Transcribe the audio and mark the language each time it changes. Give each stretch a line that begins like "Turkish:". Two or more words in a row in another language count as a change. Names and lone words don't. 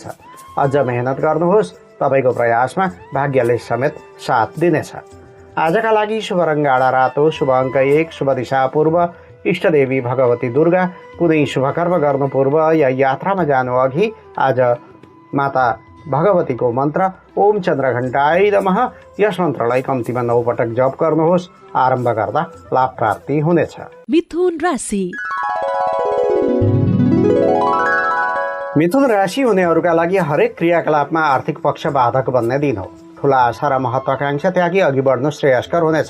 Nepali: अझ मेहनत गर्नुहोस्, तपाईँको प्रयासमा भाग्यले समेत साथ दिनेछ। आजका लागि शुभ रङ गाढा रातो, शुभ अङ्क 1, शुभ दिशा पूर्व, इष्टदेवी भगवती दुर्गा। कुनै शुभ कर्म गर्नु पूर्व या यात्रामा जानु अघि आज माता भगवतीको मन्त्र
Sanskrit: ओम चन्द्रघण्टाय नमः
Nepali: यस मन्त्रलाई कम्तीमा 9 पटक जप गर्नुहोस्। आरम्भ गर्दा लाभ प्राप्ति हुनेछ। मिथुन राशि। मिथुन राशि हुनेहरूका लागि हरेक क्रियाकलापमा आर्थिक पक्ष बाधक बन्ने दिन हो। ठुला आशा र महत्वाकांक्षा त्यागी अघि बढ्नु श्रेयस्कर हुनेछ।